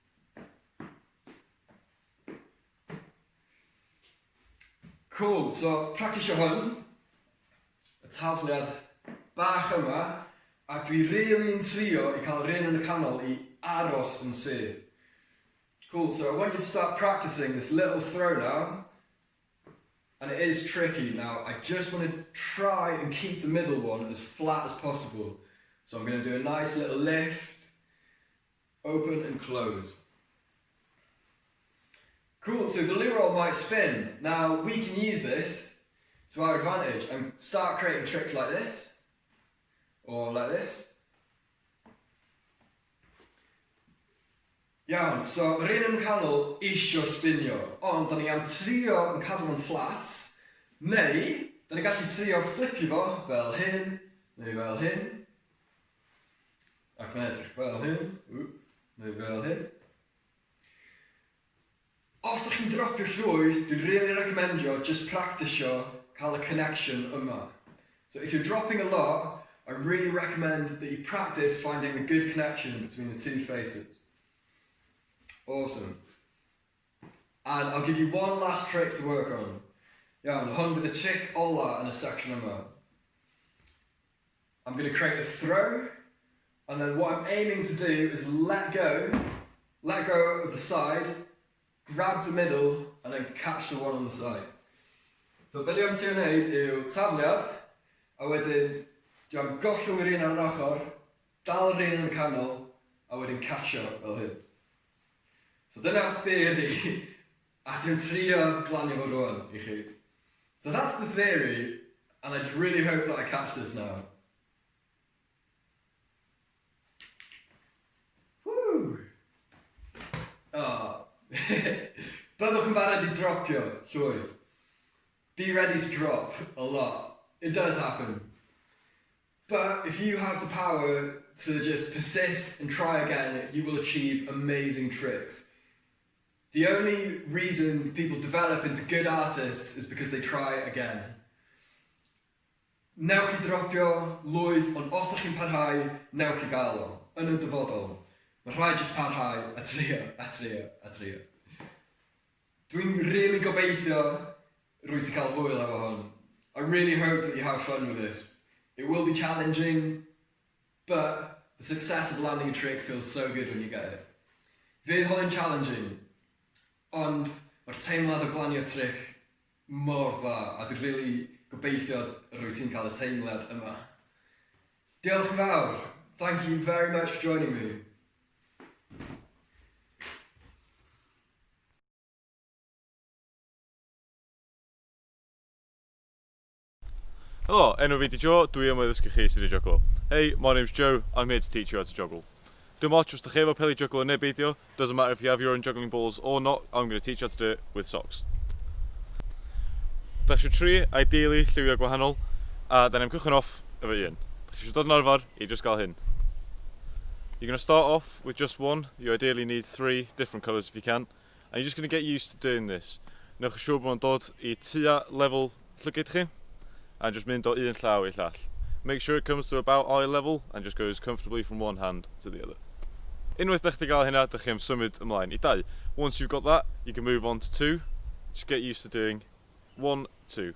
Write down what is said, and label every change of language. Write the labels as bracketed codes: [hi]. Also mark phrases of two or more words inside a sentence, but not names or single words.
[en] Cool, so [cy] practisio hwn, y tafliad bach yma, a dwi really yn trio i cael yr un yn y canol i aros yn syth. [en] Cool, so I want you to start practicing this little throw now. and it is tricky. Now, I just want to try and keep the middle one as flat as possible. So I'm going to do a nice little lift, open and close. Cool, so the loo roll might spin. Now, we can use this to our advantage and start creating tricks like this, or like this. [cy] Iawn, so mae'r un yn canol isio spinio, ond da ni am trio yn cadw fo'n flat, neu da ni gallu trio flipio fo fel hyn, neu fel hyn, ac yn edrych fel hyn, neu fel hyn. Os da chi'n dropio llwyth, dwi'n really recommendio just practisio cael y connection yma. [en] So if you're dropping a lot, I really recommend that you practice finding a good connection between the two faces. Awesome. And I'll give you one last trick to work on. [cy] Iawn, hwn bydd y trick ola yn y section yma. [en] I'm going to create a throw, and then what I'm aiming to do is let go of the side, grab the middle, and then catch the one on the side. [cy] So be dwi'n trio wneud yw tafliad, a wedyn dwi'n gollwng yr un ar yn ochr, dal yr un yn y canol, a wedyn catcho fel hyn. So dyna'r theory, a dwi'n trio glanio fo rwan I chi. [en] So that's the theory, and I just really hope that I catch this now. Woo! Oh. [cy] Byddwch yn barod I dropio llwyth. [en] Be ready to drop a lot. It does happen. But if you have the power to just persist and try again, you will achieve amazing tricks. The only reason people develop into good artists is because they try again. [cy] Newch chi dropio lwyth, ond os ydych chi'n parhau, newch chi gael o. Yn y dyfodol. Mae rhaid jyst parhau a trio, a trio, a trio. Dwi'n really gobeithio rwy ti cael hwyl efo hwn. [en] I really hope that you have fun with this. It will be challenging, but the success of landing a trick feels so good when you get it. [cy] Fydd hwn yn challenging, ond mae'r teimlad o glanio trick mor dda, a dwi'n really gobeithio rwy ti'n cael y teimlad yma. Diolch yn fawr. [en] Thank you very much for joining me. Hello, [cy] enw fi di Joe, dwi am addysgu chi sydd wedi juglo. [en] Hey, my name's Joe, I'm here to teach you how to juggle. [cy] Dim ots os da chi efo peli juglo neu beidio, [en] doesn't matter if you have your own juggling balls or not, I'm going to teach you how to do it with socks. [cy] Da chi tri, ideally, lliwiau gwahanol, a da ni'n cychwyn off efo un. Da chi eisiau dod yn arfer I just gael hyn. [en] You're going to start off with just one, you ideally need 3 different colours if you can, and you're just going to get used to doing this. [cy] Newch yn siŵr bod nhw'n dod I tua level llygyd chi, [en] and just [cy] mynd o un llaw I llall. [en] Make sure it comes to about eye level and just goes comfortably from one hand to the other. [cy] Unwaith da chi gael hynna, da chi am symud ymlaen I 2. [en] Once you've got that, you can move on to 2. Just get used to doing 1, 2.